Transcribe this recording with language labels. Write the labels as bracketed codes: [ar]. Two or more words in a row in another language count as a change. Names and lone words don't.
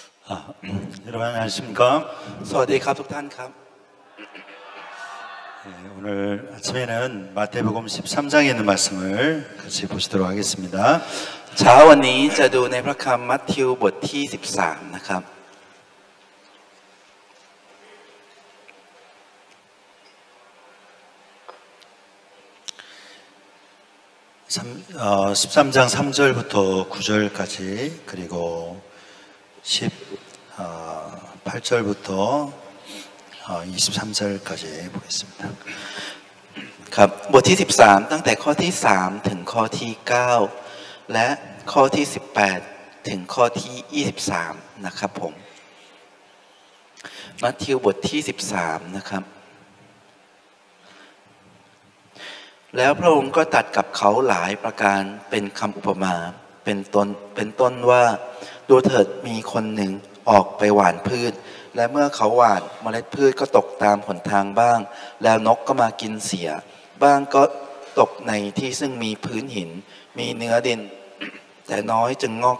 [ko] 여러분 안녕하십니까? [th] สวัสดีครับทุกท่านครับ [ko] 오늘 아침에는 마태복음 13장에 있는 말씀을 같이 보시도록 하겠습니다. [th] เช้าวันนี้จะดูในพระคัมภีร์มัทธิวบทที่13นะครับ [ko] 13장 3절부터 9절까지 그리고 18절부터 23절까지 보겠습니다. [th] ครับบทที่13ตั้งแต่ข้อที่3ถึงข้อที่9และข้อที่18ถึงข้อที่23นะครับผมมัทธิวบทที่13นะครับ แล้วพระองค์ก็ตรัสกับเขาหลายประการเป็นคำอุปมาเป็นต้นว่าดูเถิดมีคนหนึ่งออกไปหว่านพืชและเมื่อเขาหว่านเมล็ดพืชก็ตกตามหนทางบ้างแล้วนกก็มากินเสียบ้างก็ตกในที่ซึ่งมีพื้นหินมีเนื้อดินแต่น้อยจึงงอก